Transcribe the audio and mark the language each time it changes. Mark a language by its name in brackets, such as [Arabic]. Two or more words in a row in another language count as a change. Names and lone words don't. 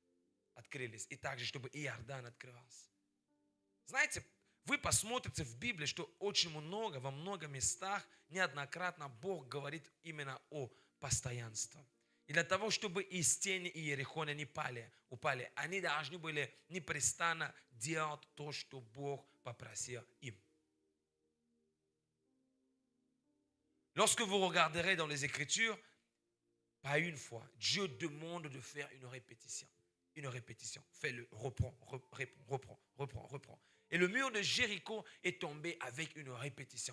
[Russian] И также, чтобы Иордан открывался. Знаете, вы посмотрите в Библии, что очень много, во многих местах, неоднократно Бог говорит именно о постоянстве. И для того, чтобы и стены Иерихона не упали, они должны были непрестанно делать то, что Бог pопросил им. [French] Lorsque vous regarderez dans les Écritures, pas une fois, Dieu demande de faire une répétition. Une répétition. Fais-le, reprends. Et le mur de Jéricho est tombé avec une répétition.